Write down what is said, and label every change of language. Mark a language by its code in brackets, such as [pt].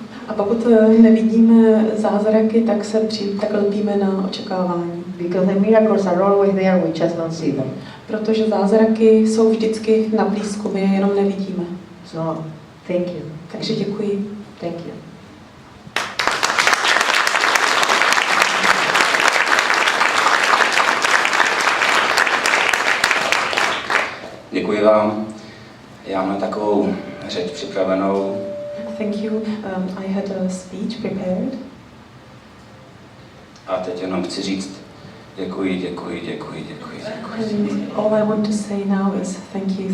[cs] A pokud nevidíme zázraky, tak lpíme na očekávání. [en] Because the miracles are always there, we just don't see them. [cs] Protože zázraky jsou vždycky na blízku, my je jenom nevidíme. [en] So, thank you. [cs] Takže děkuji. [en] Thank you. [cs] Děkuji vám. Já mám takovou řeč připravenou. [en] Thank you. I had a speech prepared. [cs] A teď jenom chci říct děkuji. [en] And all I want to say now is thank you.